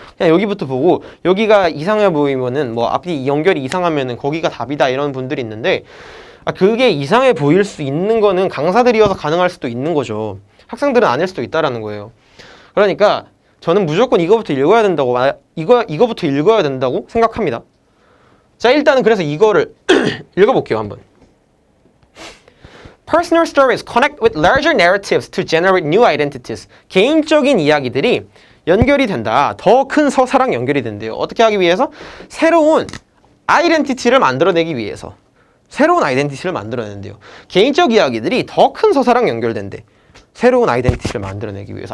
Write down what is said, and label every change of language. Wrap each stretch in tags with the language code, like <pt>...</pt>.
<ko>그냥 여기부터 보고 여기가 이상해 보이면은 뭐 앞이 연결이 이상하면은 거기가 답이다 이런 분들이 있는데, 그게 이상해 보일 수 있는 거는 강사들이어서 가능할 수도 있는 거죠. 학생들은 아닐 수도 있다라는 거예요. 그러니까 저는 무조건 이거부터 읽어야 된다고, 이거부터 읽어야 된다고 생각합니다. 자, 일단은 그래서 이거를 읽어볼게요, 한번.</ko> <en>Personal stories connect with larger narratives to generate new identities.</en> <ko>개인적인 이야기들이 연결이 된다. 더 큰 서사랑 연결이 된대요. 어떻게 하기 위해서? 새로운 아이덴티티를 만들어내기 위해서. 새로운 아이덴티티를 만들어낸대요. 개인적 이야기들이 더 큰 서사랑 연결된대. 새로운 아이덴티티를 만들어내기 위해서.</ko>